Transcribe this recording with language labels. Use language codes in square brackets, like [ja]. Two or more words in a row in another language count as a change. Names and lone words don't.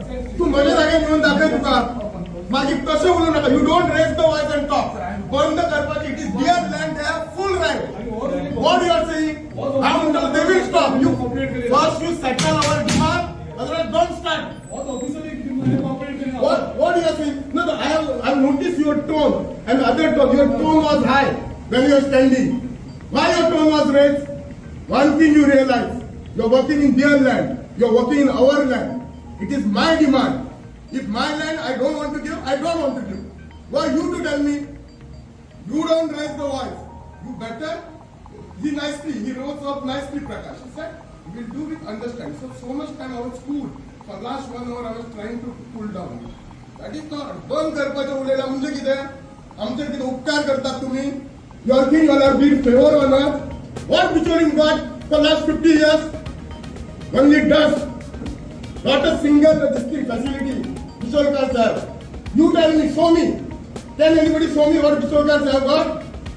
[mr] तू माझ्या जागेत येऊन दाखव तुका माझी कसं बोलू नका. [en] you don't raise the voice and talk. [kok] बंद करपाची. [en] it is their land. they have full right. what you are saying? [kok] हाय म्हणतो [en] they will stop you. first you settle our demand. otherwise don't start. What you are saying? No, I have noticed your tone and other tone. Your tone was high when you were standing. Why your tone was raised? One thing you realize: you are working in their land. You are working in our land. It is my demand. If my land I don't want to give, I don't want to give. Why you to tell me? You don't raise the voice. You better. He rose up nicely, Prakash. He said, "We will do with understanding." So much time I was schooled. For last 1 hour I was trying to cool down. That is not. [kok] बंद करपाचं उलयला म्हणजे कितें? आमचे कितें उपकार करतात तुम्ही? [en] You are thinking you are being favor or not? What Bicholim got for last 50 years? Only dust. Not a single district facility. Bicholkar sir. You tell me, show me. Can anybody show me what Bicholkar sir got?